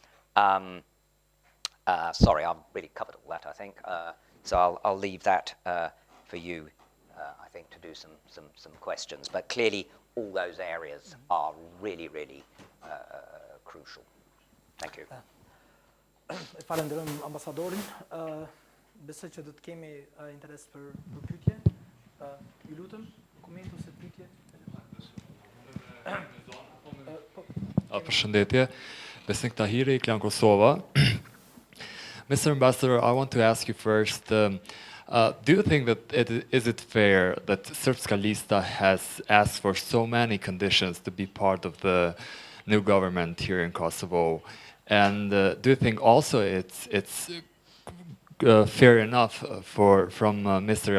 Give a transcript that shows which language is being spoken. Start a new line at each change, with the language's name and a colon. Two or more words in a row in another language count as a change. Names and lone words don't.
English: Sorry, I've really covered all that, I think. So I'll leave that for you, I think, to do some questions. But clearly, all those areas are really, really crucial. Thank you.
Albanian: Falenderojm ambasadorin. Besoj që do të kemi interes për pyetje. Ju lutem, koment ose pyetje. Përshëndetje, Besnik Tahiri, Klan Kosova.
English: Mr. Ambassador, I want to ask you first, do you think that is it fair that Srpska Lista has asked for so many conditions to be part of the new government here in Kosovo? And do you think also it's fair enough from Mr.